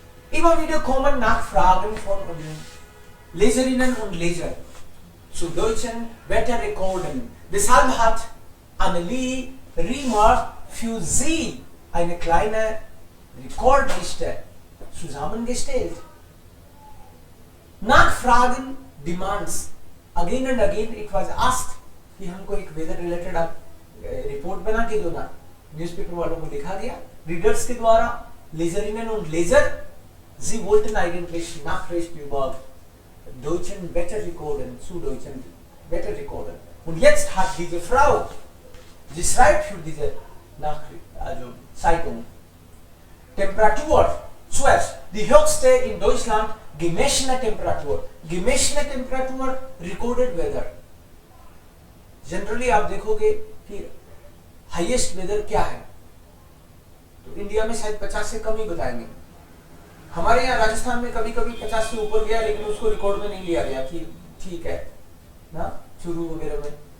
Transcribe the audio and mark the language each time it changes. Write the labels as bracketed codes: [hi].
[de] Immer wieder kommen Nachfragen von unseren Leserinnen und Lesern zu deutschen Wetterrekorden. Deshalb hat Annelie Riemer für Sie eine kleine Rekordliste zusammengestellt. Nachfragen, demands. [en] Again and again it was asked [hi] कि हमको एक weather related आप report बना के दो ना. Newspaper वालों को लिखा गया रीडर्स के द्वारा. [de] Leserinnen und Leser, sie wollten eigentlich Nachricht über deutschen Wetterrekorden, zu deutschen Wetterrekorden. Und jetzt hat diese Frau, sie schreibt für diese Nachricht, also Zeitung, Temperatur, zuerst die höchste in Deutschland gemessene Temperatur. Gemessene Temperatur, [en] recorded weather. [hi] Generally आप देखोगे कि highest weather क्या है तो India में शायद 50 से कम ही बताएंगे. हमारे यहाँ राजस्थान में कभी कभी 50 से ऊपर गया लेकिन उसको रिकॉर्ड में नहीं लिया गया कि ठीक है ना, चुरू वगैरह में.